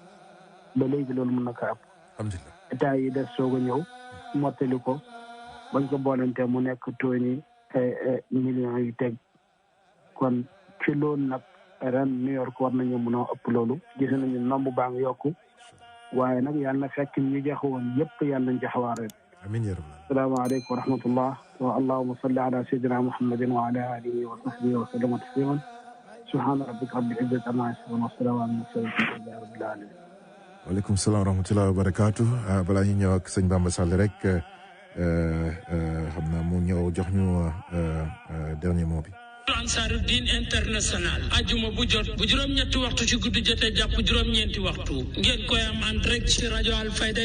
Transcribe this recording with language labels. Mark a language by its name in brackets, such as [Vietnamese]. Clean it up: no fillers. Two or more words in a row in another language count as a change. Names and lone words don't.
[Wolof] alhamdulilah état yi des soog a ñëw mottali ko bañ ko boolente mu nekk 20 millions yi teg kon ci loolu nag ren New York war nañu mën a ëpp loolu gis nañu nombre baa ngi yokku waaye nag yàlla na fekk ñu joxe woon yëpp yàlla nañ joxewaat ren [Arabic] آمين يا رب السلام عليكم ورحمة الله واللهم صل على سيدنا محمد وعلى آله وصحبه وسلم تسليما سبحان ربك رب العزة عما يصفون وسلام على المرسلين والحمد لله رب العالمين وعليكم السلام ورحمة الله وبركاته [Wolof] balaa ñu ñëw ak sëñ Bamba Sall rek xam naa mu ñëw jox ñu [French] dernier mot [Wolof] bi Ansaruddin International ajuma bu jot bu juróom-ñetti waxtu ci guddi jotee jàpp juróom-ñeenti waxtu ngeen koy am [French] en direct [Wolof] ci rajo Alfayda